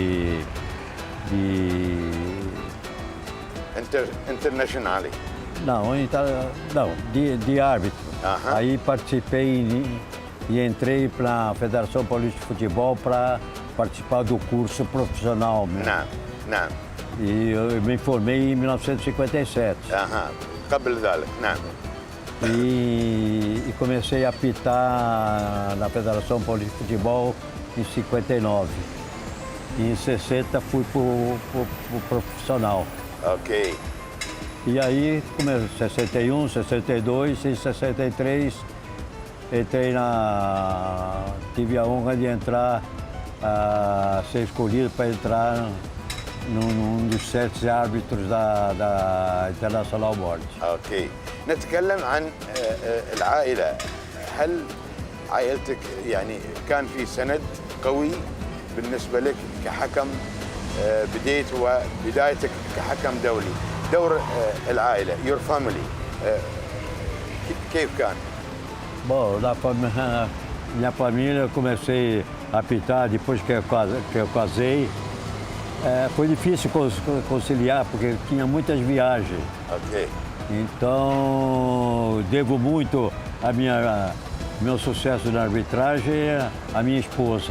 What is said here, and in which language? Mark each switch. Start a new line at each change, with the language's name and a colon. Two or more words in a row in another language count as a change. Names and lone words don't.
Portuguese: Internacional. Não, de árbitro. Aham. Aí participei e entrei para a Federação Paulista de Futebol para participar do curso profissional.
Arabic: نعم نعم.
Portuguese: E eu me formei em 1957.
Arabic: اها قبل ذلك نعم.
Portuguese: E comecei a apitar na Federação Paulista de Futebol em 59. E em 60 fui para o profissional.
Arabic: اوكي.
Portuguese: E aí, comecei 61, 62 e 63, tive a honra de entrar, ser escolhido para entrar num dos 7 árbitros da International Board.
Arabic: اوكي. نتكلم عن العائله. هل عائلتك يعني كان في سند قوي بالنسبه لك كحكم بدايتك كحكم دولي؟ دور العائله
English: your family
Arabic: كيف كان؟
Portuguese: Bom, minha família eu comecei a apitar depois que eu casei. Foi difícil conciliar porque tinha muitas viagens.
Arabic: اوكي.
Portuguese: Então, devo muito meu sucesso na arbitragem à minha esposa,